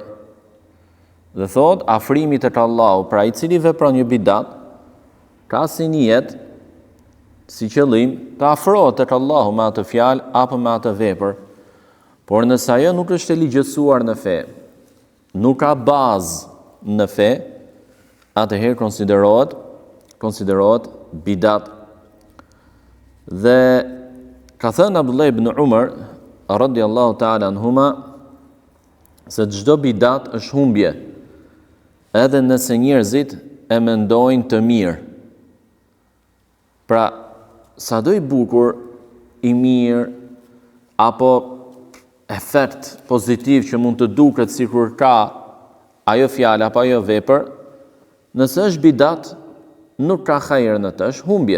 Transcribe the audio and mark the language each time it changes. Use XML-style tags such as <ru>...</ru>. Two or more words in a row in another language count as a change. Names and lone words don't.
<sq>Dhe thot, afrimi tek Allahu, pra i cili vepron një bidat, ka si niyet, si qëllim, të afrohet tek Allahu me atë fjalë apo me atë vepër, por nëse ajo nuk është e ligjësuar në fe, nuk ka bazë në fe, atëherë konsiderohet bidat. Dhe ka thënë Abdullah ibn Umar</sq> <ar>رضي الله تعالى عنهما</ar> <sq>se çdo bidat është humbje, edhe nëse njerëzit e mendojnë të mirë. Pra, sado i bukur, i mirë, apo efekt pozitiv që mund të duket sikur ka ajo fjalë apo ajo vepër, nëse është bidat, nuk ka hajër në të, është humbje.</sq>